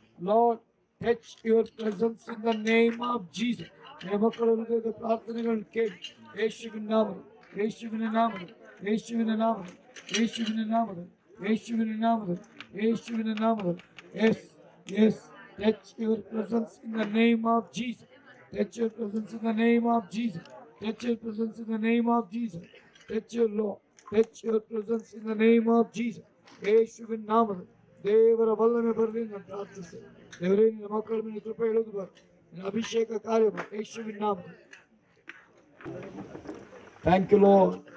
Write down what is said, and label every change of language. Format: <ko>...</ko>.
<en>Lord, touch your presence in the name of Jesus.</en> <kn>ನಿನ್ನ ಮಕ್ಕಳ ಹೃದಯದ ಪ್ರಾರ್ಥನೆಗಳನ್ನು ಕೇಳಿ ಯೇಸುವಿನ ನಾಮದಲ್ಲಿ, ಯೇಸುವಿನ ನಾಮದಲ್ಲಿ, ಯೇಸುವಿನ ನಾಮದಲ್ಲಿ, ಯೇಸುವಿನ ನಾಮದಲ್ಲಿ, ಯೇಸುವಿನ ನಾಮದಲ್ಲಿ, ಯೇಸುವಿನ ನಾಮದಲ್ಲಿ.</kn> <en>Yes, yes. Touch your presence in the name of Jesus. Touch your presence in the name of Jesus. Touch your presence in the name of Jesus. Touch your Lord. Touch your presence in the name of Jesus.</en> <kn>ಯೇಸುವಿನ ನಾಮದಲ್ಲಿ ದೇವರ ಬಲ್ಲಮೆ ಬರಲಿ ಎಂದು ಪ್ರಾರ್ಥಿಸ್ತೇನೆ. ದೇವರೇ ನಿನ್ನ ಮಕ್ಕಳ ಮೇಲೆ ಕೃಪೆ ಇಳಿದು ಬರಲಿ. ನಿನ್ನ ಅಭಿಷೇಕ ಕಾರ್ಯ ಮಾಡಿ ಯೇಸುವಿನ ನಾಮದಲ್ಲಿ.</kn> <en>Thank you, Lord.</en>